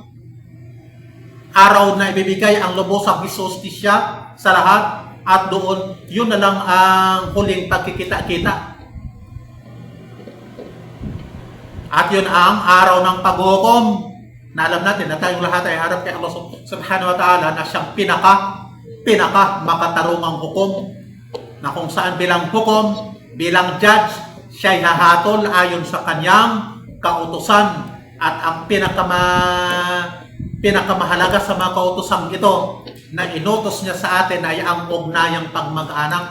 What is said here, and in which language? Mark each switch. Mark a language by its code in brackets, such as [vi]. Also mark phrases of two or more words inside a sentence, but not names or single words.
[tl] Araw na ibibigay ang lubosang hustisya sa lahat, at doon yun na lang ang huling pagkikita-kita. At yun ang araw ng paghukom, na alam natin na tayong lahat ay harap kay Allah [ar] سبحانه وتعالى [tl] na siyang pinaka makatarungang hukom, na kung saan bilang hukom, bilang judge, siya'y hahatol ayon sa kanyang kautusan. At ang pinakamahalaga sa mga kautosang ito na inutos niya sa atin ay ang ugnayang pagmag-anak.